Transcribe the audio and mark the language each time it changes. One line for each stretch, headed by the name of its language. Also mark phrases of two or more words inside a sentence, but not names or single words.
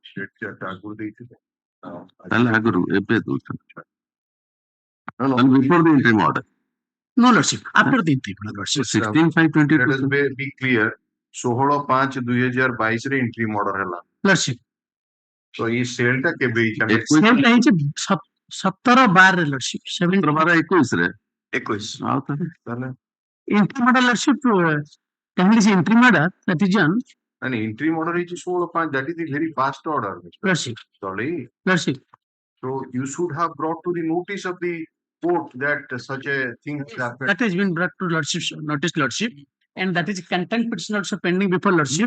English: No, before the interim order. No, Lordship. After the interim order, Lordship. 16/5/22. Let us be clear. 16/5/2022 ରେ interim order ହେଲା. Lordship.
Odia: So, ये sale ଟା କେବେ ହେଇଛି? Sale ଟା ହେଇଛି 17/12 ରେ, Lordship. 17/12/21 ରେ. 21. ଆଉ ତାହେଲେ
English: interim order, Lordship. Kindly say interim order, that is on. And interim order is 16/5. That is the very fast order. Lordship. Sorry. Lordship. So you should have brought to the notice of the court that such a thing has happened. That has been brought to Lordship notice, Lordship, and that is contempt petition also pending before Lordship.